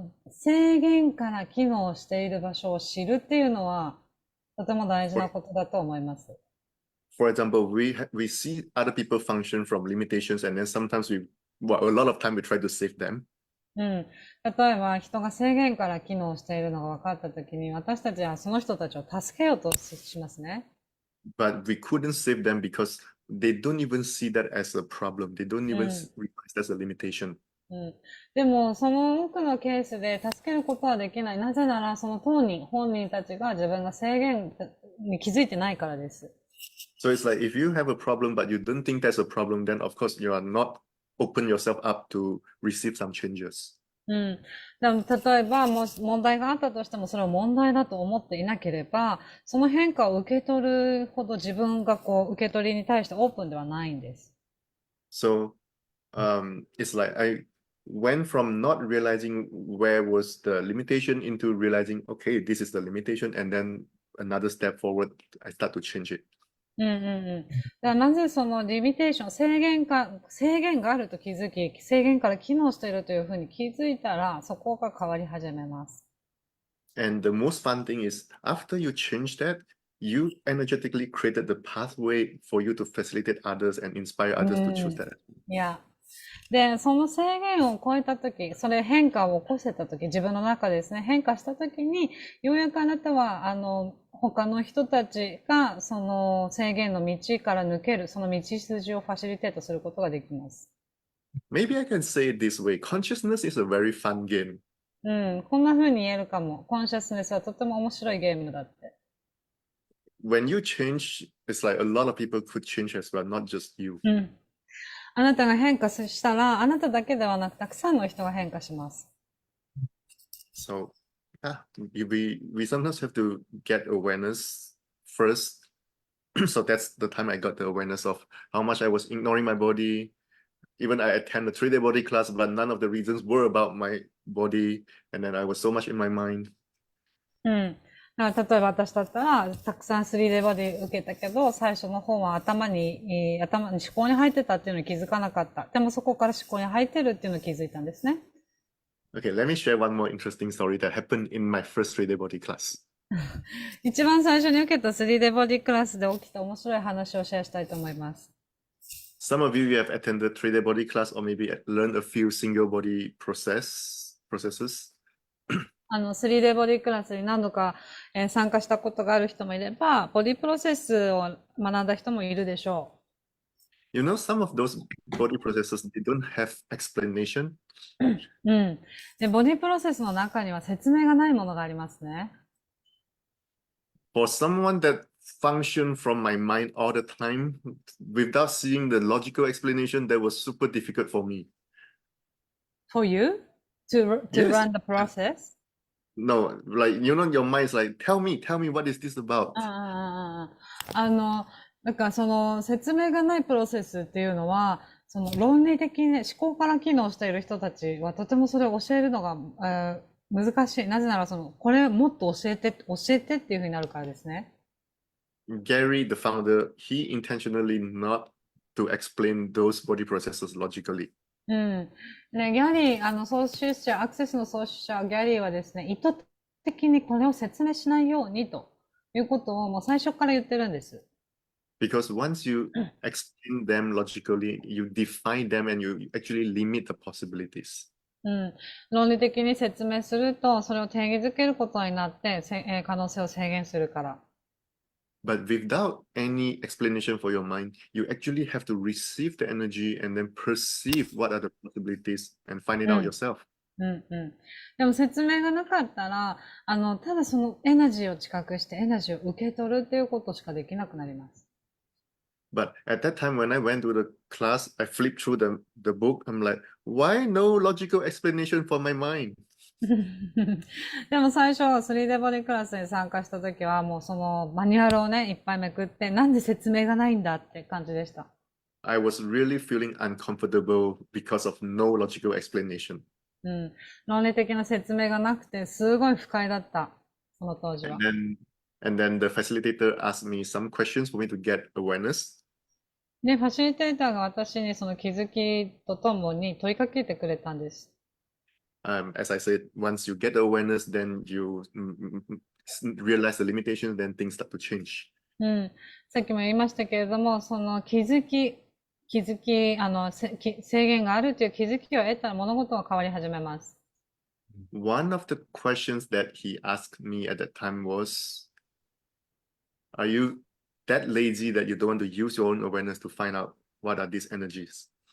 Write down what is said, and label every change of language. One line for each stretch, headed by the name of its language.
Japanese: 制限から機能している場所を知るっていうのは、とても大事なことだと思います。
English: For example, we see other people function from limitations, and then sometimes a lot of time we try to save them.
Japanese: 例えば人が制限から機能しているのが分かったときに、私たちはその人たちを助けようとしますね。
English: But we couldn't save them because they don't even see that as a problem. They don't even realize that's a limitation.
Japanese: でも、その多くのケースで助けることはできない。なぜなら、その本人たちが自分が制限に気づいてないからです。
English: So it's like if you have a problem but you don't think that's a problem, then of course you are not open yourself up to receive some changes.
Japanese: でも例えば、もし問題があったとしても、それを問題だと思っていなければ、その変化を受け取るほど自分が受け取りに対してオープンではないんです。
English: So, it's like I went from not realizing where was the limitation into realizing, okay, this is the limitation, and then another step forward, I start to change it.
Japanese: だからなぜそのリミテーション、制限があると気づき、制限から機能しているというふうに気づいたら、そこが変わり始めます。
English: And the most fun thing is, after you change that, you energetically created the pathway for you to facilitate others and inspire others to choose that.
Japanese: で、その制限を超えたとき、変化を起こせたとき、自分の中でですね、変化したときに、ようやくあなたは、他の人たちが、その制限の道から抜ける、その道筋をファシリテートすることができます。
English: Maybe I can say it this way. Consciousness is a very fun game.
Japanese: こんな風に言えるかも。コンシャスネスはとても面白いゲームだって。
English: When you change, it's like a lot of people could change as well, not just you.
Japanese: あなたが変化したら、あなただけではなく、たくさんの人が変化します。
English: So, we sometimes have to get awareness first. So that's the time I got the awareness of how much I was ignoring my body. Even I attend a 3-day body class, but none of the reasons were about my body. And then I was so much in my mind.
Japanese: 例えば私だったら、たくさん 3day ボディ受けたけど、最初の方は思考に入ってたっていうのに気づかなかった。でもそこから思考に入ってるっていうのに気づいたんですね。
English: Okay, let me share one more interesting story that happened in my first 3-day body class.
Japanese: 一番最初に受けた 3day ボディクラスで起きた面白い話をシェアしたいと思います。
English: Some of you have attended 3-day body class or maybe learned a few single body processes.
Japanese: 3D ボディクラスに何度か、参加したことがある人もいれば、ボディプロセスを学んだ人もいるでしょ
English: You know, some of those body processes, they don't have explanation.
Japanese: う。うん。で、ボディプロセスの中には説明がないものがありますね。
English: For someone that function from my mind all the time, without seeing the logical explanation, that was super difficult for me. For you to Yes. run the process? No, like, you know, your mind is like, tell me, what is this about?
Japanese: なんかその説明がないプロセスっていうのは、その論理的に、思考から機能している人たちはとてもそれを教えるのが、難しい。なぜならこれもっと教えてっていうふうになるからですね。
English: Gary, the founder, he intentionally not to explain those body processes logically.
Japanese: うん。ね、ギャリー、創始者、アクセスの創始者、ギャリーはですね、意図的にこれを説明しないようにということをもう最初から言ってるんです。
English: Because once you explain them logically, you define them and you actually limit the possibilities.
Japanese: うん。論理的に説明すると、それを定義づけることになって、可能性を制限するから。
English: But without any explanation for your mind, you actually have to receive the energy and then perceive what are the possibilities and find it out yourself.
Japanese: うんうん。でも説明がなかったら、ただそのエナジーを知覚してエナジーを受け取るっていうことしかできなくなります。
English: But at that time, when I went to the class, I flipped through the book. I'm like, why no logical explanation for my mind?
Japanese: でも最初、3D ボディクラスに参加した時は、もうそのマニュアルをね、いっぱいめくって、なんで説明がないんだって感じでした。
English: I was really feeling uncomfortable because of no logical explanation.
Japanese: うん。論理的な説明がなくて、すごい不快だった。その当時は。
English: And then the facilitator asked me some questions for me to get awareness.
Japanese: で、ファシリテーターが私にその気づきとともに問いかけてくれたんです。
English: As I said, once you get the awareness, then you realize the limitations, then things start to change.
Japanese: うん。さっきも言いましたけれども、その制限があるという気づきを得たら物事は変わり始めます。
English: One of the questions that he asked me at that time was, are you that lazy that you don't want to use your own awareness to find out what are these energies?